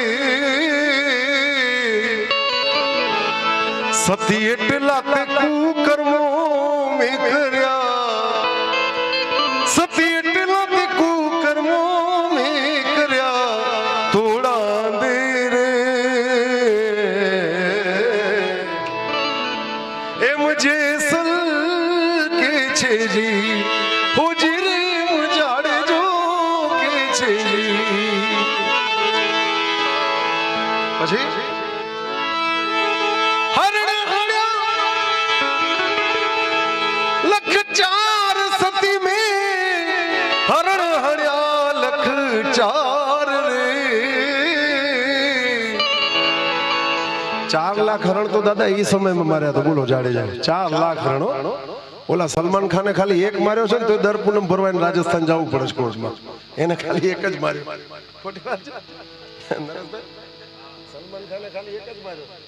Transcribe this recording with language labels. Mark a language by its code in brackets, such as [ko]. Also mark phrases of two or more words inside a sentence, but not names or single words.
[gu] સતી એટલા તે કુકર્મો મેં કર્યા, સતી એટલા તે કુકર્મો મેં કર્યા, થોડા દે રે એમ જેસલ કે છે જી, હોજી રે જાડેજો કે છે જી. પછી ચાર સતી મેં હરણ હડ્યા લખ ચાર રે. 4 લાખ હરણ તો દાદા એ સમયમાં માર્યા તો બોલો જાડેજા 4 લાખ હરણો ઓલા સલમાન ખાને ખાલી એક માર્યો છે ને તો દર પૂનમ ભરવાને રાજસ્થાન જવું પડે છે કોર્ટમાં એને ખાલી એક જ માર્યો ખોટી વાત છે નરેશભાઈ સલમાન ખાને ખાલી એક જ માર્યો